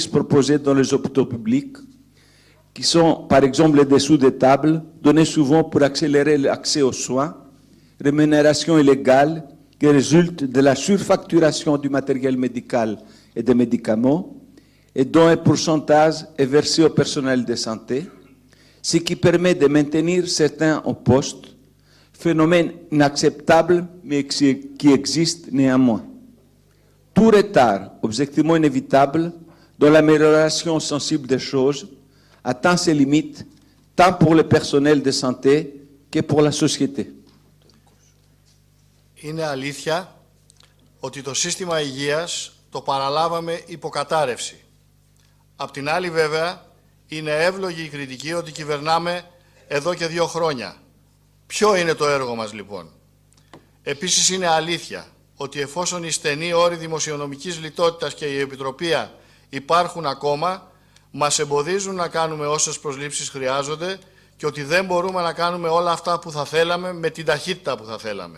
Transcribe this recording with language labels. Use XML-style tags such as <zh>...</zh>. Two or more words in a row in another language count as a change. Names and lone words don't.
<fr>proposés dans les hôpitaux publics, qui sont par exemple les dessous des tables, donnés souvent pour accélérer l'accès aux soins, rémunérations illégales qui résultent de la surfacturation du matériel médical et des médicaments, et dont un pourcentage est versé au personnel de santé, ce qui permet de maintenir certains en poste, phénomène inacceptable mais qui existe néanmoins. Tout retard, objectivement inévitable, dans l'amélioration sensible des choses, atteint ses limites tant pour le personnel de santé que pour la société.</fr> <el>Είναι αλήθεια ότι το σύστημα υγείας το παραλάβαμε υποκατάρρευση. Απ' την άλλη βέβαια είναι εύλογη η κριτική ότι κυβερνάμε εδώ και 2 χρόνια. Ποιο είναι το έργο μας λοιπόν? Επίσης είναι αλήθεια ότι εφόσον οι στενοί όροι δημοσιονομικής λιτότητας και η επιτροπία υπάρχουν ακόμα, μας εμποδίζουν να κάνουμε όσες προσλήψεις χρειάζονται και ότι δεν μπορούμε να κάνουμε όλα αυτά που θα θέλαμε με την ταχύτητα που θα θέλαμε.</el>